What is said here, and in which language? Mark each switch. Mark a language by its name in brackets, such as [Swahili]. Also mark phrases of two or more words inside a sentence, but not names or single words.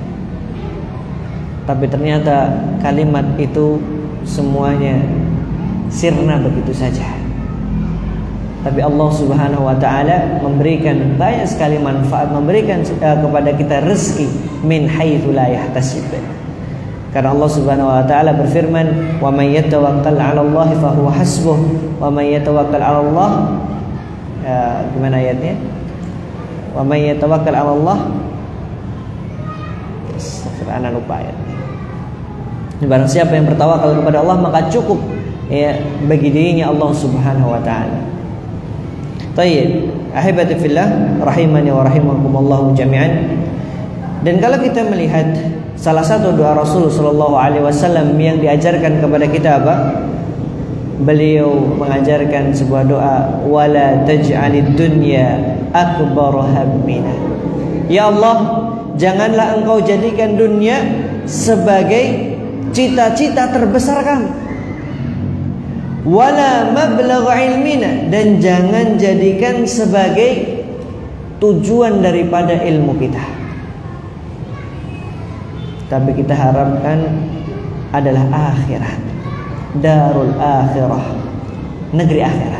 [Indonesian] Tapi ternyata kalimat itu semuanya sirna begitu saja. Tapi [Arabic] الله سبحانه وتعالى [Indonesian] memberikan banyak sekali manfaat, memberikan kepada kita rezeki [Arabic] من حيث لا يحتسب. [Indonesian] Karena [Arabic] الله سبحانه وتعالى [Indonesian] berfirman, [Arabic] "ومن يتوكل على الله فهو حسبه، ومن يتوكل على الله." [Indonesian] Gimana ayatnya? [Arabic] ومن يتوكل على الله. [Indonesian] Ana lupa ayatnya. Barang siapa yang bertawakal kepada Allah, maka cukup ya bagi dirinya [Arabic] الله سبحانه وتعالى. طيب، أحبتي في الله رحمني ورحمكم الله جميعا. [Indonesian] Dan kalau kita melihat salah satu doa Rasul [Arabic] صلى الله عليه وسلم [Indonesian] yang diajarkan kepada kita apa? Beliau mengajarkan sebuah doa, [Arabic] ولا تجعل الدنيا أكبر همنا. يا الله, [Indonesian] janganlah Engkau jadikan dunia sebagai cita-cita terbesar kami. [Arabic] ولا مبلغ علمنا, [Indonesian] dan jangan jadikan sebagai tujuan daripada ilmu kita. Tapi kita harapkan adalah akhirat, [Arabic] دار الآخرة, [Indonesian] negeri akhirat.